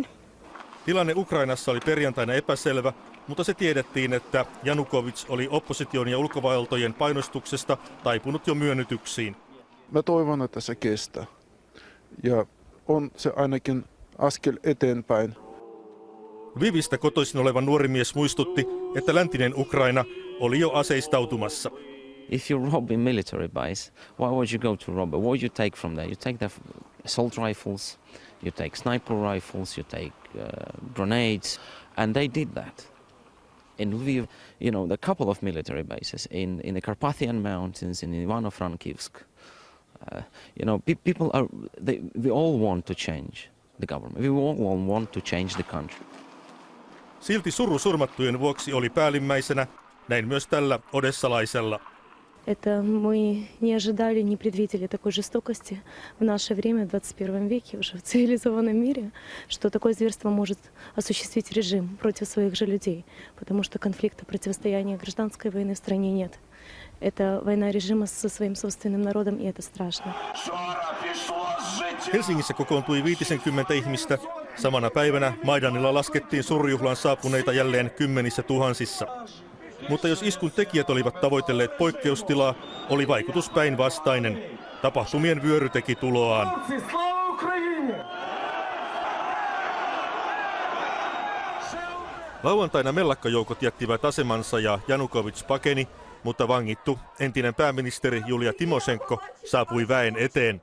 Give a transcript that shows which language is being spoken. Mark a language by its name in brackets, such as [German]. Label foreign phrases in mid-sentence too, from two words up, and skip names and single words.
[Finnish] Tilanne Ukrainassa oli perjantaina epäselvä, mutta se tiedettiin, että Janukovic oli opposition ja ulkovaltojen painostuksesta taipunut jo myönnytyksiin. Mä toivon, että se kestää. Ja on se ainakin askel eteenpäin. Lvivistä kotoisin oleva nuori mies muistutti, että läntinen Ukraina oli jo aseistautumassa. [English] If you rob a military base, why would you go to rob it? What would you take from there? You take the assault rifles, you take sniper rifles, you take grenades, and they did that. In Lviv, you know, a couple of military bases in the Carpathian Mountains, in Ivano-Frankivsk. You know, people are, we all want to change the government. We all want to change the country. [Finnish] Silti suru surmattujen vuoksi oli päällimmäisenä, näin myös tällä odessalaisella. [Russian] Это мы не ожидали, не предвидели такой жестокости в наше время, в 21 веке, уже в цивилизованном мире, что такое зверство может осуществить режим против своих же людей, потому что конфликта, противостояния гражданской войны в стране нет. Это война режима со своим собственным народом, и это страшно. [Finnish] Helsingissä kokoontui 50 ihmistä. Samana päivänä Maidanilla laskettiin surujuhlaan saapuneita jälleen kymmenissä tuhansissa. Mutta jos iskun tekijät olivat tavoitelleet poikkeustilaa, oli vaikutus päinvastainen. Tapahtumien vyöry teki tuloaan. Lauantaina mellakkajoukot jättivät asemansa ja Janukovic pakeni, mutta vangittu entinen pääministeri Julia Timošenko saapui väen eteen.